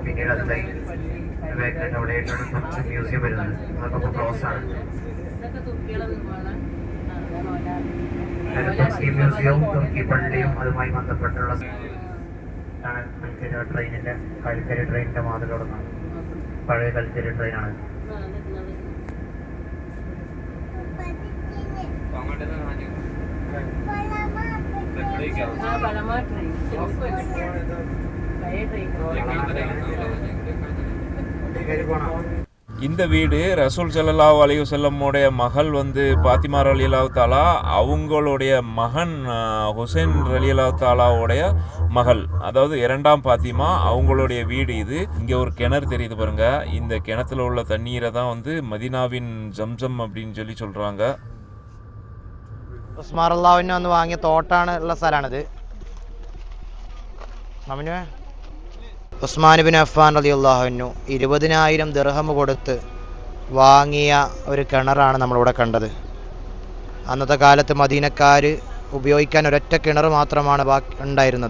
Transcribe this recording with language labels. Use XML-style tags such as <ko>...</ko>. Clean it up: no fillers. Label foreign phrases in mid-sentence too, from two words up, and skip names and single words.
<ml>പിന്നീട് അത് അവിടെയായിട്ടാണ് കുറച്ച് മ്യൂസിയം വരുന്നത്. അതൊക്കെ ഇപ്പോൾ ക്ലോസ് ആണ്. തുർക്കി മ്യൂസിയവും തുർക്കി പള്ളിയും അതുമായി ബന്ധപ്പെട്ടുള്ള കൽക്കരി ട്രെയിനിന്റെ മാതൃക തുടങ്ങുന്നത്. പഴയ കൽക്കരി ട്രെയിനാണ്.</ml> <ta>இந்த வீடு ரசூல்</ta> <ar>صلى الله عليه وسلم</ar> <ta>மகள் வந்து பாத்திமா</ta> <ar>رضي الله تعالى,</ar> <ta>அவங்களுடைய மகன் ஹுசைன்</ta> <ar>رضي الله تعالى</ar> <ta>மகள், அதாவது இரண்டாம் பாத்திமா, அவங்களுடைய வீடு இது. இங்கே ஒரு கிணறு தெரியுது பாருங்க. இந்த கிணத்துல உள்ள தண்ணீரை தான் வந்து மதீனாவின் ஜம்சம் அப்படின்னு சொல்லி சொல்றாங்க.</ta> <ml>ഉസ്മാൻ അള്ളാഹുവിനെ വന്ന് വാങ്ങിയ തോട്ടാണ് ഉള്ള സ്ഥലമാണിത്. ഉസ്മാൻ ബിൻ അഫ്ഫാൻ റളിയല്ലാഹു 20,000 ദിർഹം കൊടുത്ത് വാങ്ങിയ ഒരു കിണറാണ് നമ്മളിവിടെ കണ്ടത്. അന്നത്തെ കാലത്ത് മദീനക്കാർ ഉപയോഗിക്കാൻ ഒരൊറ്റ കിണർ മാത്രമാണ് ഉണ്ടായിരുന്നത്.</ml>